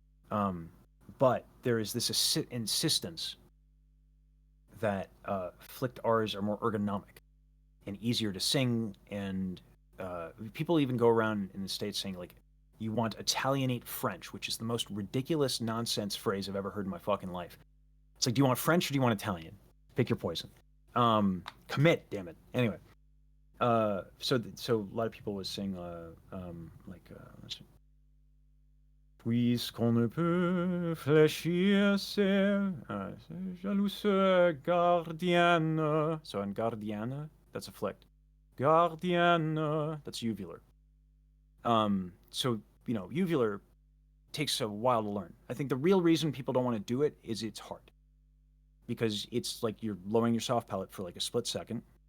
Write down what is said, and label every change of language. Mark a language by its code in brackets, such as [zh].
[en] But there is this insistence that flicked R's are more ergonomic and easier to sing, and people even go around in the States saying like, you want Italianate French, which is the most ridiculous nonsense phrase I've ever heard in my fucking life. It's like, do you want French or do you want Italian? Pick your poison. Commit, damn it. Anyway, so a lot of people was saying let's see. [fr] Puisqu'on ne peut fléchir, c'est jalouse gardienne. [en] So in gardienne, that's a flicked. Gardienne, that's uvular. So, you know, uvular takes a while to learn. I think the real reason people don't want to do it is it's hard. Because it's like you're lowering your soft palate for like a split second.